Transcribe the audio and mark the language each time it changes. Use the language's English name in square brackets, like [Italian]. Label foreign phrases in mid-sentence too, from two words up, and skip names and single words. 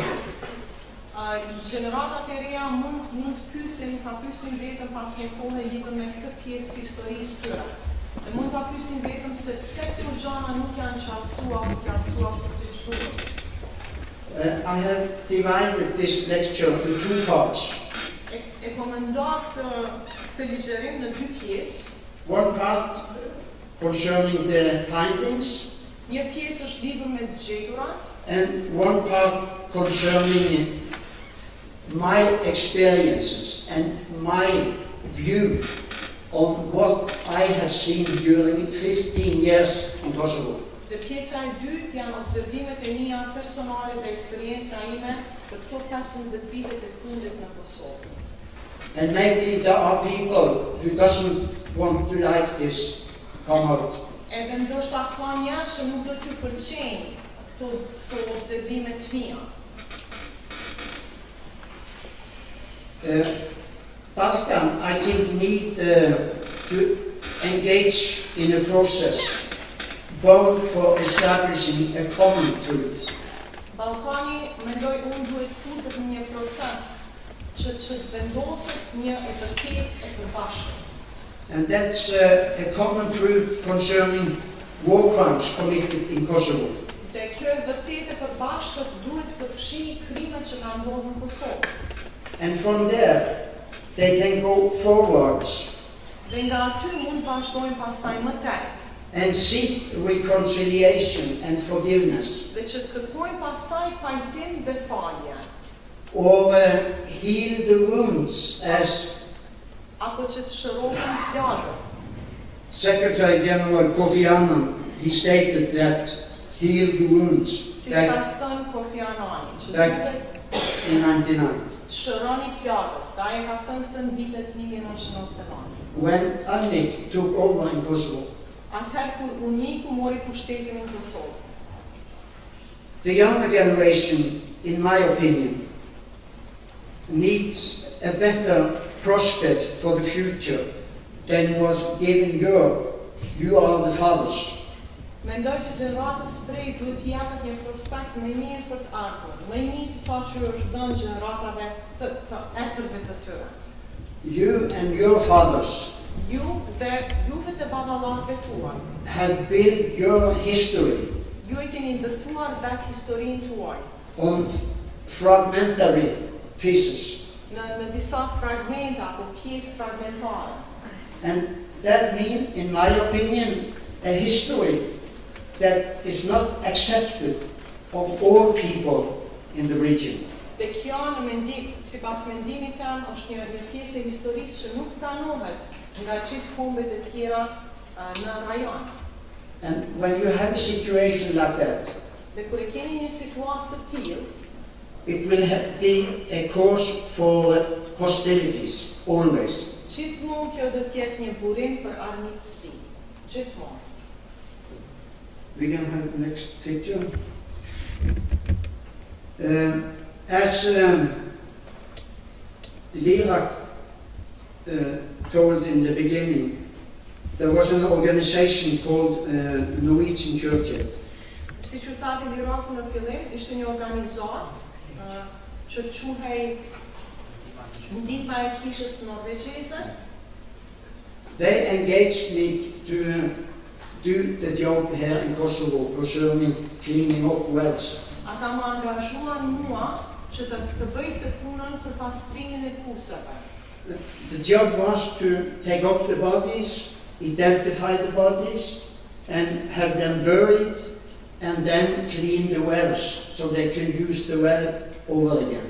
[Albanian] Gjeneratat e reja mund të pyesin vetëm pas një kohe lidhur me këtë pjesë të historisë tyre. Dhe mund ta pyesin vetëm se pse këto gjëra nuk janë qartësuar siç duhet. [English] I have divided this lecture in 2 parts. [Albanian] E komendoj këtë ligjerim në 2 pjesë. [English] One part concerning the findings, [Albanian] Një pjesë është lidhur me të gjeturat, [English] and one part concerning my experiences and my view on what I have seen during 15 years in Kosovo. [Albanian] dhe pjesa e dytë janë observimet e mia personale dhe eksperjenca ime për këto 15 vitet e fundit në Kosovë. [English] And maybe there are people who doesn't want to like this come out. [Albanian] Edhe ndoshta ka njerëz që nuk do t'ju pëlqejnë këto observime të mia. [English] Balkan, I think, need to engage in a process bound for establishing a common truth. [Albanian] Ballkani, mendoj unë, duhet futet në një proces që të vendoset një e vërtetë e përbashkët. [English] And that's a common truth concerning war crimes committed in Kosovo. [Albanian] Dhe kjo e vërtet e përbashkët duhet përfshi krimet që kanë ndodhur në Kosovë. [English] And from there, they can go forwards [Albanian] Dhe nga aty mund vazhdojnë pastaj më tej. [English] and seek reconciliation and forgiveness, [Albanian] Dhe që të kërkojnë pastaj pajtim dhe falje. [English] or heal the wounds, as [Albanian] Apo që të shërohen plagët. [English] Secretary General Kofi Annan, he stated that heal the wounds [Albanian] Si [English] back [Albanian] ka thënë Kofi Annani, që [English] Back- [Albanian] duhet [English] in 99. [Albanian] shëroni plagët. Ta e ka thënë këtë në vitet 1999. [English] When Annik took over in Kosovo, [Albanian] Atëherë kur Uniku mori pushtetin në Kosovë. [English] the younger generation, in my opinion, needs a better prospect for the future than was given you. You are the fathers. [Albanian] Mendoj që gjeneratës së tre duhet t'i japet një prospekt më i mirë për të ardhmen, më i mirë se sa që është dhënë gjeneratave të etërve të tyre. [English] You and your fathers [Albanian] Ju dhe juve të baballakëve tuaj, [English] have built your history [Albanian] ju e keni ndërtuar vetë historinë tuaj [English] on fragmentary pieces. [Albanian] në disa fragmenta apo pjesë fragmentare. [English] And that means, in my opinion, a history that is not accepted of all people in the region. [Albanian] Dhe kjo në mendim, sipas mendimit tim, është një pjesë e historisë që nuk pranohet nga gjithë kombet e tjera në rajon. [English] And when you have a situation like that, [Albanian] Dhe kur e keni një situatë të tillë, [English] it will be a cause for hostilities, always. [Albanian] gjithmonë kjo do të jetë një burim për armiqësi. Gjithmonë. [English] We can have the next picture. As Lirak told in the beginning, there was an organization called Norwegian Churches. [Albanian] Si që thati Liraku në fillim, ishte një organizat që quhej Ndihma e Kishës Norvegjeze. [English] They engaged me to do the job here in Kosovo concerning cleaning up wells. [Albanian] Ata më angazhuan mua që të bëj këtë punën për pastrimin e puseve. [English] The job was to take up the bodies, identify the bodies, and have them buried, and then clean the wells so they can use the well over again.